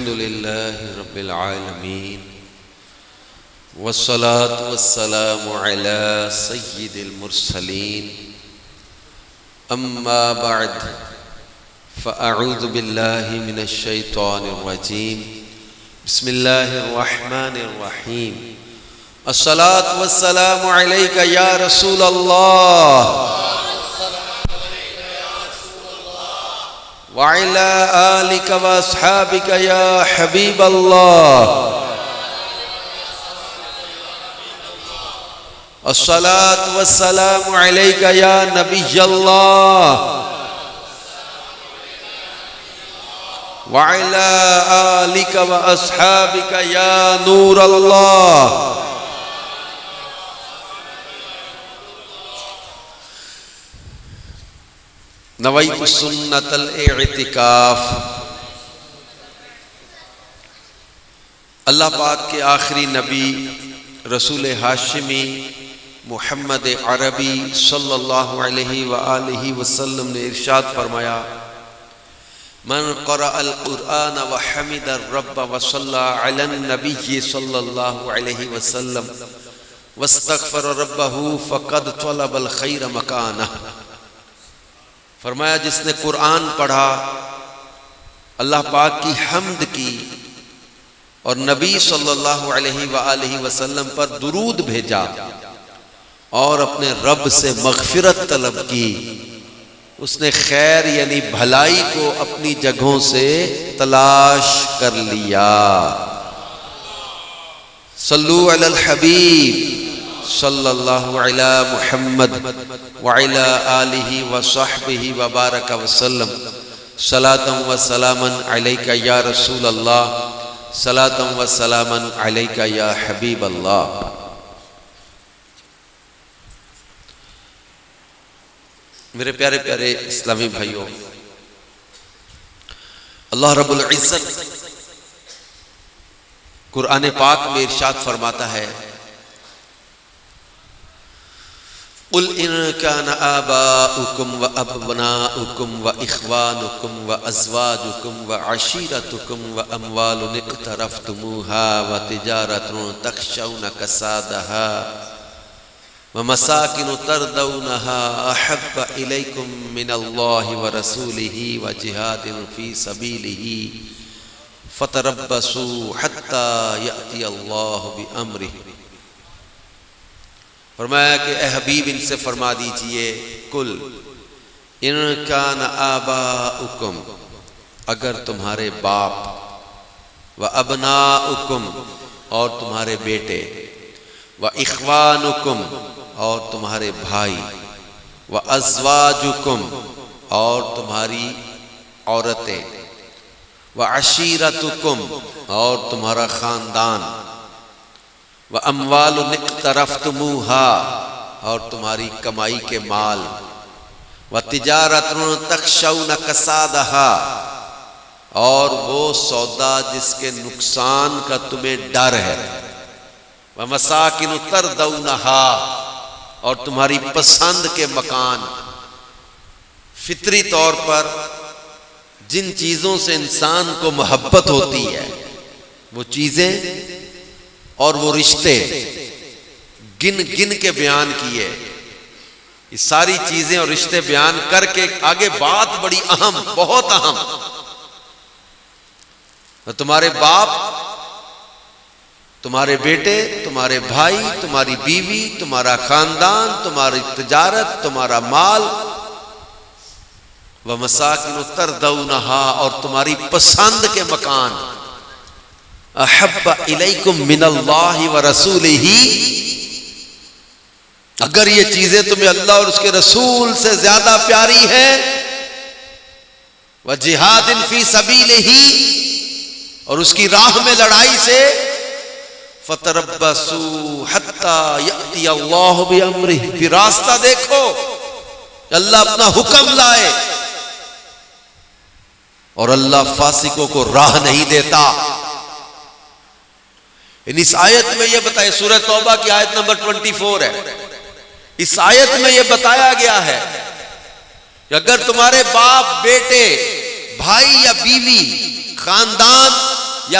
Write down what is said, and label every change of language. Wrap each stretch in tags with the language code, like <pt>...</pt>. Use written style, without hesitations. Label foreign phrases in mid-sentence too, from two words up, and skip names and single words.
<ar>الحمد لله رب العالمين والصلاة والسلام على سيد المرسلين أما بعد فأعوذ بالله من الشيطان الرجيم بسم الله الرحمن الرحيم الصلاة والسلام عليك يا رسول الله وعلى آلك وأصحابك يا حبيب الله الصلاة والسلام عليك يا نبي الله وعلى آلك وأصحابك يا نور الله. نويت سنة الاعتكاف.</ar> <ur>اللہ پاک کے آخری نبی رسول ہاشمی محمد عربی</ur> <ar>صلى الله عليه وآله وسلم</ar> <ur>نے ارشاد فرمایا,</ur> <ar>من قرأ القرآن وحمد الرب وصلى على النبي صلى الله عليه وسلم واستغفر ربه فقد طلب الخير مكانه.</ar> <ur>فرمایا، جس نے قرآن پڑھا، اللہ پاک کی حمد کی اور نبی</ur> <ar>صلى الله عليه وآله وسلم</ar> <ur>پر درود بھیجا اور اپنے رب سے مغفرت طلب کی، اس نے خیر یعنی بھلائی کو اپنی جگہوں سے تلاش کر لیا.</ur> <ar>صلوا على الحبيب صلى الله على محمد وعلى آله وصحبه وبارك وسلم. صلاةً وسلامًا عليك يا رسول الله، صلاةً وسلامًا عليك يا حبيب الله.</ar> <ur>میرے پیارے پیارے اسلامی بھائیو، اللہ رب العزت قرآن پاک میں ارشاد فرماتا ہے,</ur> <ar>قل إن كان آباؤكم وأبناؤكم وإخوانكم و وأزواجكم وعشيرتكم وأموال اقترفتموها وتجارة تخشون كسادها ومساكن ترضونها أحب إليكم من الله ورسوله وجهاد في سبيله فتربصوا حتى يأتي الله بأمره.</ar> <ur>فرمایا کہ اے حبیب، ان سے فرما دیجیے,</ur> <ar>قل إن كان آباؤكم,</ar> <ur>اگر تمہارے باپ، و أبناؤكم اور تمہارے بیٹے,</ur> <ar>وإخوانكم</ar> <ur>اور تمہارے بھائی,</ur> <ar>وأزواجكم</ar> <ur>اور تمہاری عورتیں,</ur> <ar>وعشيرتكم</ar> <ur>اور تمہارا خاندان,</ur> <ar>وأموال اقترفتموها</ar> <ur>اور تمہاری کمائی کے مال,</ur> <ar>وتجارة تخشون كسادها</ar> <ur>اور وہ سودا جس کے نقصان کا تمہیں ڈر ہے,</ur> <ar>ومساكن ترضونها</ar> <ur>اور تمہاری پسند کے مکان. فطری طور پر جن چیزوں سے انسان کو محبت ہوتی ہے، وہ چیزیں اور وہ رشتے گن گن کے بیان کیے. یہ ساری چیزیں اور رشتے بیان کرکے آگے بات بڑی اہم، بہت اہم. تو تمہارے باپ، تمہارے بیٹے، تمہارے بھائی، تمہاری بیوی، تمہارا خاندان، تمہاری تجارت، تمہارا مال,</ur> <ar>ومساكن ترضونها</ar> <ur>اور تمہاری پسند کے مکان.</ur> <ar>أحب إليكم من الله ورسوله,</ar> <ur>اگر یہ چیزیں تمہیں اللہ اور اس کے رسول سے زیادہ پیاری ہے,</ur> <ar>وجهاد في سبيله</ar> <ur>اور اس کی راہ میں لڑائی سے,</ur> <ar>فتربصوا حتى يأتي الله بأمره,</ar> <ur>پھر راستہ دیکھو، اللہ اپنا حکم لائے. اور اللہ فاسقوں کو راہ نہیں دیتا. اس آیت میں یہ بتایا، سورہ توبہ کی آیت نمبر 24 ہے. اس آیت میں یہ بتایا گیا ہے کہ اگر تمہارے باپ، بیٹے، بھائی یا بیوی، خاندان یا</ur>